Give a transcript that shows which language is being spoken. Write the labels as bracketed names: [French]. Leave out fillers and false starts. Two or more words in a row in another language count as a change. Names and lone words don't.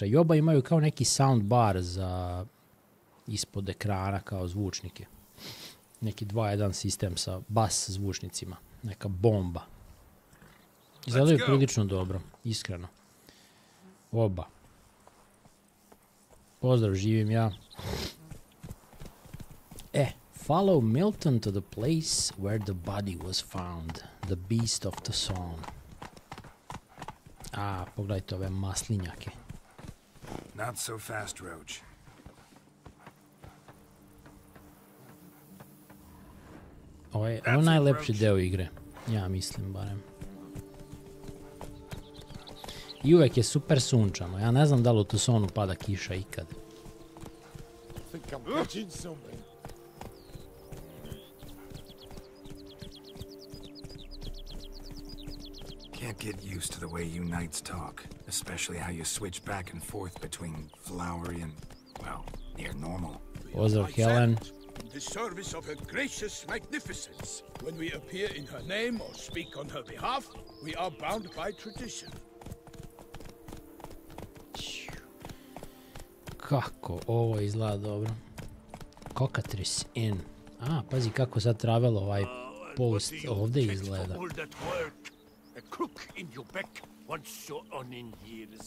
[Serbian] I oba imaju kao neki soundbar za ispod ekrana kao zvučnike. Neki 2.1 sistem sa bas zvučnicima. Neka bomba. Izgledaju prilično dobro, iskreno. Oba. Pozdrav, živim ja. [English] Follow Milton to the place where the body was found. The beast of the song. [Serbian] Pogledajte ove maslinjake. [English] Not so fast, Roach. [Serbian] Ovo je najlepši deo igre. Ja mislim barem. I uvek je super sunčano. Ja ne znam da li u Toussiantu pada kiša ikad. [English] Can't get used to the way you knights talk, especially how you switch back and forth between flowery and, well, near normal. [Serbian] Pozdrav, Helen. [English] In the service of her gracious magnificence. When we appear in her name or speak on her behalf, we are bound by tradition. [Serbian] Kako ovo izgleda dobro. Cockatrice Inn. Pazi kako sad travel ovaj post ovdje izgleda. [English] A crook in your back once you're on in years.